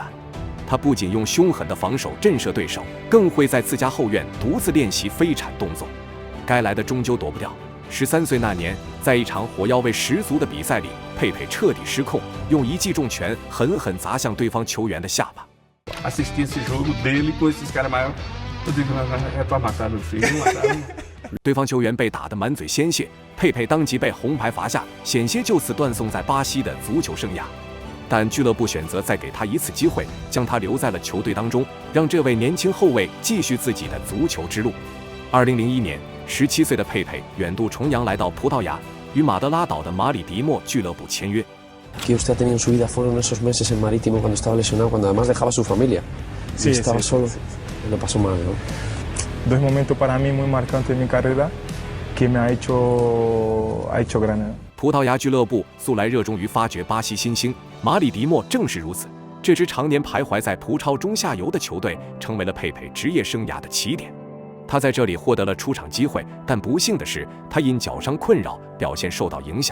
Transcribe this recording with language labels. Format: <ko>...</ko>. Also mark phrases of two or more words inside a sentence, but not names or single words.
<zh>他不仅用凶狠的防守震慑对手，更会在自家后院独自练习飞铲动作。该来的终究躲不掉。13岁那年，在一场火药味十足的比赛里，佩佩彻底失控，用一记重拳狠狠砸向对方球员的下巴。</zh> <pt>Assisti esse jogo dele com esses caras maiores. Eu digo, é pra matar meu filho, mataram.</pt> <zh>对方球员被打得满嘴鲜血，佩佩当即被红牌罚下，险些就此断送在巴西的足球生涯。但俱乐部选择再给他一次机会，将他留在了球队当中，让这位年轻后卫继续自己的足球之路。2001年，17岁的佩佩远渡重洋来到葡萄牙，与马德拉岛的马里迪莫俱乐部签约。</zh> <es>que usted ha tenido en su vida fueron esos meses en Marítimo cuando estaba lesionado, cuando además dejaba a su familia. Sí, estaba sí, solo. Sí. Lo pasó mal, ¿no? Dos momentos para mí muy marcantes en mi carrera que me ha hecho grande.</es> <zh>葡萄牙俱乐部素来热衷于发掘巴西新星，马里迪莫正是如此。这支常年徘徊在葡超中下游的球队，成为了佩佩职业生涯的起点。他在这里获得了出场机会，但不幸的是，他因脚伤困扰，表现受到影响。</zh>